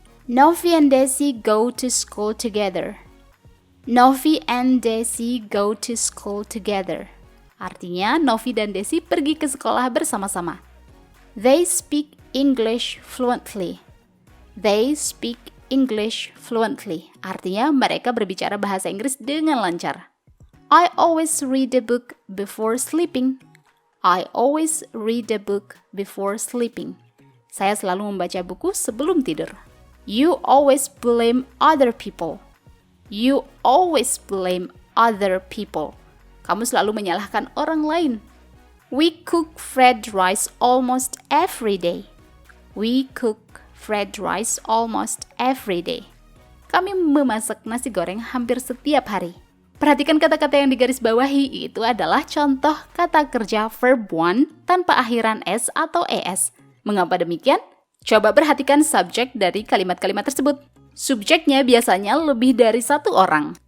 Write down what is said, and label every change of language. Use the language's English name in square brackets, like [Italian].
[English] Novi and Desi go to school together. Novi and Desi go to school together. [Indonesian] Artinya, Novi dan Desi pergi ke sekolah bersama-sama. [English] They speak English fluently. They speak English fluently. [Indonesian] Artinya, mereka berbicara bahasa Inggris dengan lancar. [English] I always read a book before sleeping. I always read a book before sleeping. [Indonesian] Saya selalu membaca buku sebelum tidur. [English] You always blame other people. You always blame other people. [Indonesian] Kamu selalu menyalahkan orang lain. [English] We cook fried rice almost every day. We cook fried rice almost every day. [Indonesian] Kami memasak nasi goreng hampir setiap hari. Perhatikan kata-kata yang digarisbawahi, itu adalah contoh kata kerja verb one tanpa akhiran s atau es. Mengapa demikian? Coba perhatikan subjek dari kalimat-kalimat tersebut. Subjeknya biasanya lebih dari satu orang.